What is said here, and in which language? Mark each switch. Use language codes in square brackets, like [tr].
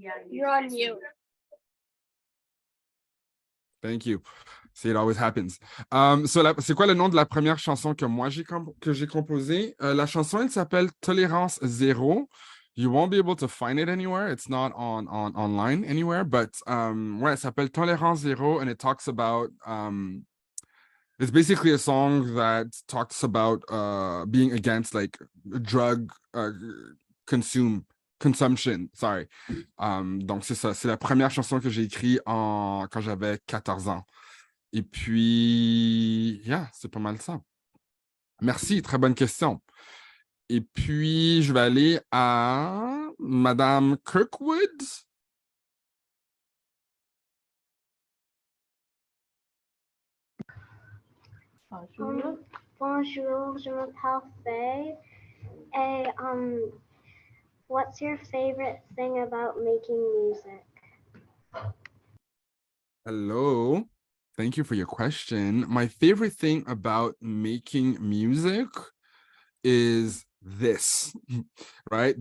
[en] You're on mute. Thank you. See, it always happens. [fr] C'est quoi le nom de la première chanson que moi j'ai composée? La chanson, elle s'appelle Tolérance Zéro. [en] You won't be able to find it anywhere. It's not online anywhere, but [fr] ouais, elle s'appelle Tolérance Zéro, [en] and it talks about it's basically a song that talks about being against like drug consumption. Sorry. [fr] Donc c'est ça, c'est la première chanson que j'ai écrite quand j'avais 14 ans. Et puis, yeah, c'est pas mal ça. Merci, très bonne question. Et puis, je vais aller à Madame Kirkwood. Bonjour, je m'appelle Faye. [en] Et what's your favorite thing about making music? Hello. Thank you for your question. My favorite thing about making music is this, right?